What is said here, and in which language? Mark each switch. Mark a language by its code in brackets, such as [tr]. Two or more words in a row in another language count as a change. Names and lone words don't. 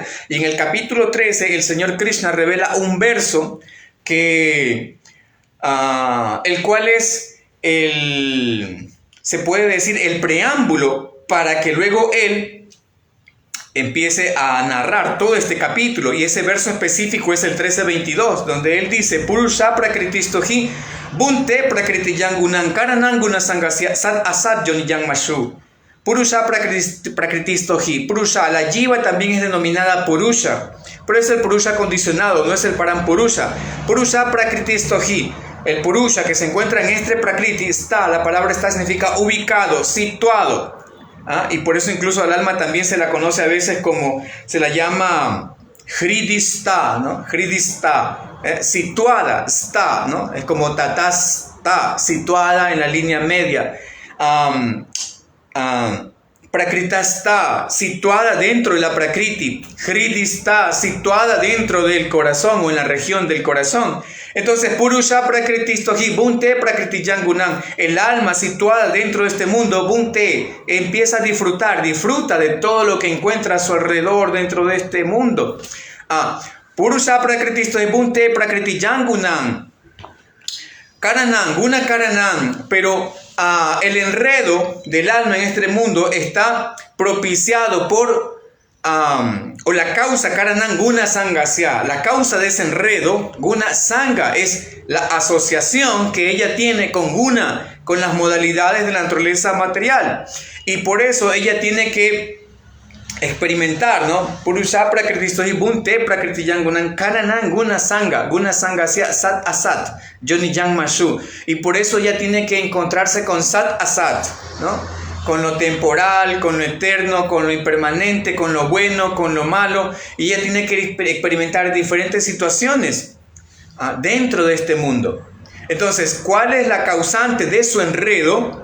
[es] Y en el capítulo 13, el Señor Krishna revela un verso que, el cual es se puede decir el preámbulo para que luego él empiece a narrar todo este capítulo. Y ese verso específico es el 13:22, donde él dice: [sa] Purusha prakritistohi bunte prakritiyangunan karananguna sangasya sat asat yoniyang mashu. Purusha prakritistohi. [es] Purusha, la jiva también es denominada Purusha, pero es el Purusha condicionado, no es el Parampurusha. [sa] Purusha prakritistohi. [es] El Purusha que se encuentra en este Prakriti está, la palabra está significa ubicado, situado. Y por eso incluso al alma también se la conoce a veces como, se la llama Hridista, ¿no? Hridista, situada, está, ¿no? Es como tatasta, situada en la línea media. Prakritasta, situada dentro de la Prakriti. Hridista, situada dentro del corazón o en la región del corazón. Entonces, [sa] Purusha prakritistohi bunte prakritiyangunam, [es] el alma situada dentro de este mundo, bunte, empieza a disfruta de todo lo que encuentra a su alrededor dentro de este mundo. [sa] Purusha prakritistohi bunte prakritiyangunam, karanam, guna karanam, [es] pero el enredo del alma en este mundo está propiciado por o la causa [sa] karanam guna sangasya. [es] La causa de ese enredo, [sa] guna sanga, [es] es la asociación que ella tiene con guna, con las modalidades de la naturaleza material, y por eso ella tiene que experimentar, ¿no? [sa] Purusha prakritistohi bunte prakritiyangunan karanam guna sangasya sat asat yoniyang mashu. [es] Y por eso ella tiene que encontrarse con [sa] sat asat, [es] ¿no? Con lo temporal, con lo eterno, con lo impermanente, con lo bueno, con lo malo. Y ella tiene que experimentar diferentes situaciones dentro de este mundo. Entonces, ¿cuál es la causante de su enredo?